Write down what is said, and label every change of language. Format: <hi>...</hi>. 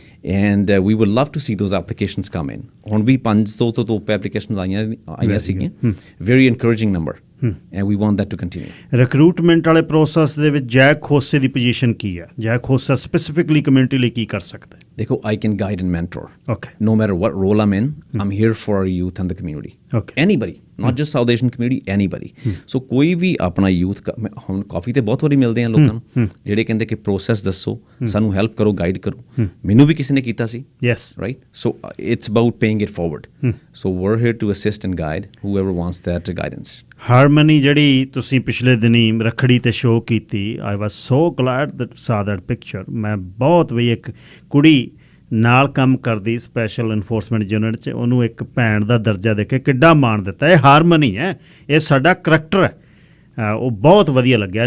<en>And we would love to see those applications come in.</en> <pa>ਹੁਣ ਵੀ 500 ਤੋਂ ਉੱਪਰ ਐਪਲੀਕੇਸ਼ਨਸ ਆਈਆਂ ਸੀਗੀਆਂ।</pa> <en>Very encouraging number, and we want that to continue.</en> <pa>Recruitment ਵਾਲੇ process ਦੇ ਵਿੱਚ ਜੈ ਖੋਸੇ ਦੀ ਪੋਜੀਸ਼ਨ ਕੀ ਹੈ? ਜੈ ਖੋਸਾ ਸਪੈਸੀਫਿਕਲੀ ਕਮਿਊਨਿਟੀ ਲਈ ਕੀ ਕਰ ਸਕਦਾ ਹੈ?</pa> <en>ਦੇਖੋ, I can guide and mentor. Okay. No matter what role I'm in, I'm here for our youth and the community. Okay. Anybody, not just South Asian community, anybody.</en> <pa>So ਕੋਈ ਵੀ ਆਪਣਾ youth ਹੁਣ ਕਾਫੀ ਤੇ ਬਹੁਤ ਵਾਰੀ ਮਿਲਦੇ ਆ ਲੋਕਾਂ ਨੂੰ ਜਿਹੜੇ ਕਹਿੰਦੇ ਕਿ ਪ੍ਰੋਸੈਸ ਦੱਸੋ, ਸਾਨੂੰ ਹੈਲਪ ਕਰੋ, ਗਾਈਡ ਕਰੋ। ਮੈਨੂੰ ਵੀ ਕਿਸੇ ਨੇ ਕੀਤਾ ਸੀ।</pa> <en>Yes. Right? So it's about paying it forward. So we're here to assist and guide whoever wants that guidance.</en> <pa>Harmony ਜਿਹੜੀ ਤੁਸੀਂ ਪਿਛਲੇ ਦਿਨੀ ਰੱਖੜੀ ਤੇ ਸ਼ੋਅ ਕੀਤੀ,</pa> <en>I was so glad that saw that picture.</en> <pa>ਮੈਂ ਬਹੁਤ ਵੀ ਇੱਕ ਕੁੜੀ ਨਾਲ ਕੰਮ ਕਰਦੀ ਸਪੈਸ਼ਲ ਇਨਫੋਰਸਮੈਂਟ ਯੂਨਿਟ 'ਚ, ਉਹਨੂੰ ਇੱਕ ਭੈਣ ਦਾ ਦਰਜਾ ਦੇ ਕੇ ਕਿੱਡਾ ਮਾਣ ਦਿੱਤਾ। ਇਹ ਹਾਰਮਨੀ ਹੈ, ਇਹ ਸਾਡਾ ਕਰੈਕਟਰ ਹੈ। ਉਹ ਬਹੁਤ ਵਧੀਆ ਲੱਗਿਆ।</pa>